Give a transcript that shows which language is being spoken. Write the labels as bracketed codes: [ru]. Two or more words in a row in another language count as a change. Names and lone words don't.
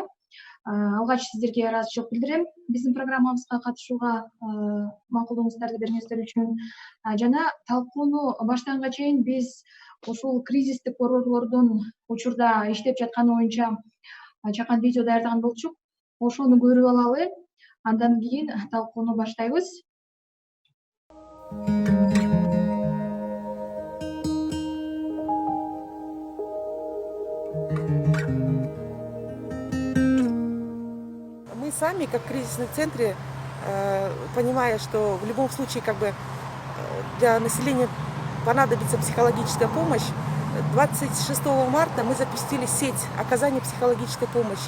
[ky] Алгач сиздерге ыраазычылык билдирем биздин программабызга катышууга макулдугуңуздарды бергениңиздер үчүн. Жана талкууну баштаганга чейин биз ушул кризистик борборлордун учурда иштеп жатканы боюнча чакан видео даярдаган болчук. Ошону көрүп алалы. Андан кийин талкууну баштайбыз. [ru] Мы сами, как в кризисном центре, понимая, что в любом случае для населения понадобится психологическая помощь, 26 марта мы запустили сеть оказания психологической помощи.